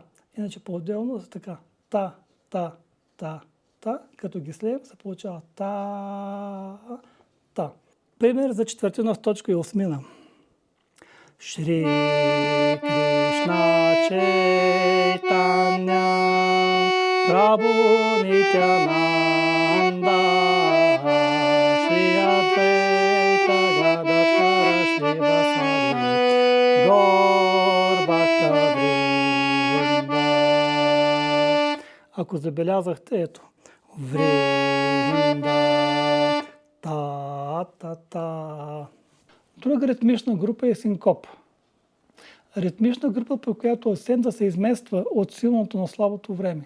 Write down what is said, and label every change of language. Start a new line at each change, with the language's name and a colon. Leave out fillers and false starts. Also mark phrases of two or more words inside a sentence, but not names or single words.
Bulgarian: Иначе по-отделно са така. Та, та, та, та. Като ги слеем, се получава та, та. Пример за четвъртина с точка и осмина. Шри Кришна Чайтanya Прабху Нитянанда Шри Адвайта Гададхара Шри Васади Гор Бхакта Вринда. Ако забелязахте, ето, Вринда, та. Друга ритмична група е синкоп. Ритмична група, при която акцентът се измества от силното на слабото време.